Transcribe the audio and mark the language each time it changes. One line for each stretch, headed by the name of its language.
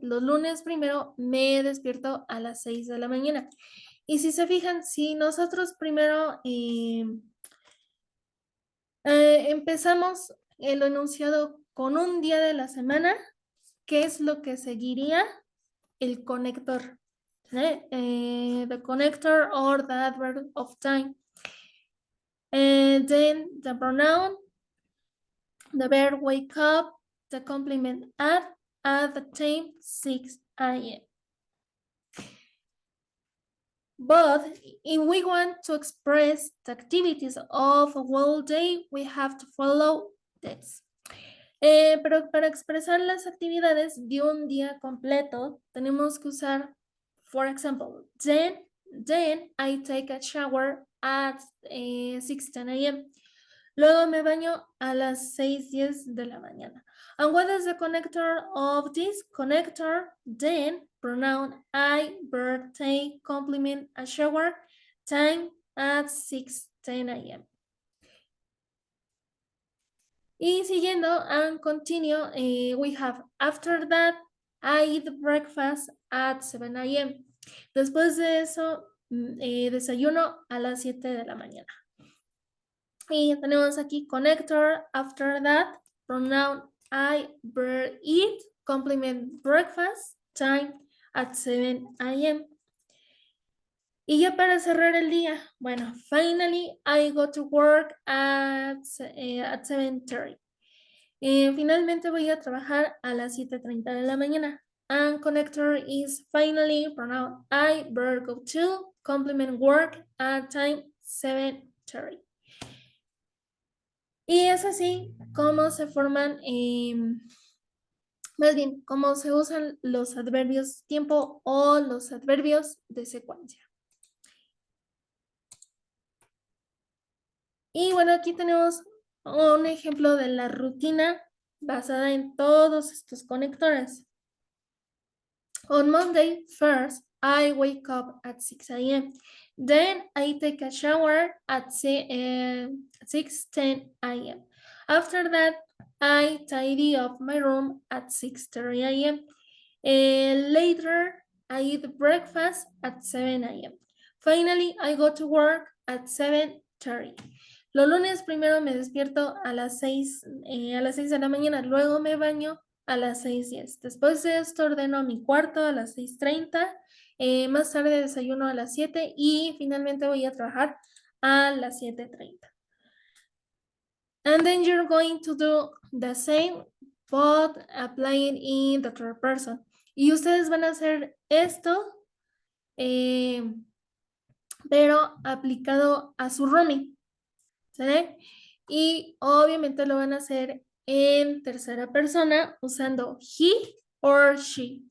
Spanish: Los lunes primero me despierto a las 6 de la mañana. Y si se fijan, si nosotros primero empezamos el enunciado con un día de la semana, ¿qué es lo que seguiría? El conector.
English: The connector or the adverb of time. And then the pronoun, the verb wake up, the complement at the time 6 a.m. But if we want to express the activities of a whole day, we have to follow this.
Spanish: Pero para expresar las actividades de un día completo, tenemos que usar,
English: for example, then I take a shower at 6:10 a.m.
Spanish: Luego me baño a las 6:10 de la mañana.
English: And what is the connector of this connector? Then, pronoun I, verb take, complement, a shower, time at 6:10 a.m.
Spanish: Y siguiendo
English: and continue, we have after that, I eat breakfast at 7 a.m.
Spanish: Después de eso, desayuno a las 7 de la mañana. Y tenemos aquí
English: connector, after that, pronoun I, verb eat, complement breakfast, time at 7 a.m.
Spanish: Y ya para cerrar el día, bueno,
English: finally I go to work at 7:30.
Spanish: Finalmente voy a trabajar a las 7:30 de la mañana.
English: And connector is finally, pronoun I, verb go to, complement work at time 7:30.
Spanish: Y es así como se forman, más bien, cómo se usan los adverbios tiempo o los adverbios de secuencia. Y bueno, aquí tenemos un ejemplo de la rutina basada en todos estos conectores.
English: On Monday, first, I wake up at 6 a.m. Then I take a shower at 6:10 a.m. After that, I tidy up my room at 6:30 a.m. Later, I eat breakfast at 7 a.m. Finally, I go to work at 7:30.
Spanish: Los lunes primero me despierto a las 6 de la mañana, luego me baño a las 6:10. Después de esto ordeno mi cuarto a las 6:30, más tarde desayuno a las 7 y finalmente voy a trabajar a las 7:30.
English: And then you're going to do the same, but applying in the third person.
Spanish: Y ustedes van a hacer esto, pero aplicado a su roomie. ¿Sí? Y obviamente lo van a hacer en tercera persona usando
English: he or she.